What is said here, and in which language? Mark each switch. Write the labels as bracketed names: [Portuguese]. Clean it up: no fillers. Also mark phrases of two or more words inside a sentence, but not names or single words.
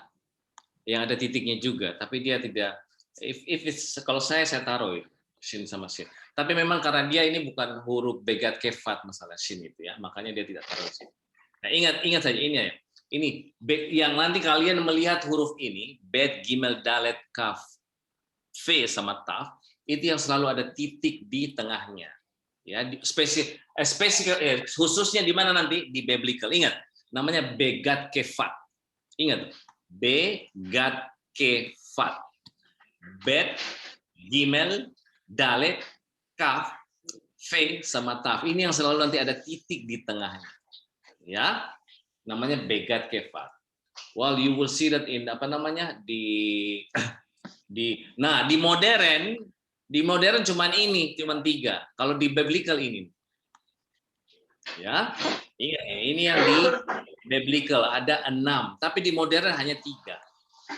[Indonesian] Yang ada titiknya juga, tapi dia tidak. Kalau saya taruh itu shin sama sin. Tapi memang karena dia ini bukan huruf begat kefat masalah shin itu ya, makanya dia tidak taruh di sini. Nah, ingat saja ini ya. Ini yang nanti kalian melihat huruf ini, bet, gimel, dalet, kaf, v sama taf, itu yang selalu ada titik di tengahnya. Ya, khususnya di mana nanti di biblical. Ingat, namanya begat kefat. Ingat, begat kefat. Bet, gimel, dalet, kaf, v sama taf. Ini yang selalu nanti ada titik di tengahnya. Ya, namanya begat kefat. [English] Well, you will see that in [Indonesian] di modern cuman [English] 3. [Indonesian] Kalau di biblical ini. Ya. Ini yang di biblical ada 6, tapi di modern hanya 3.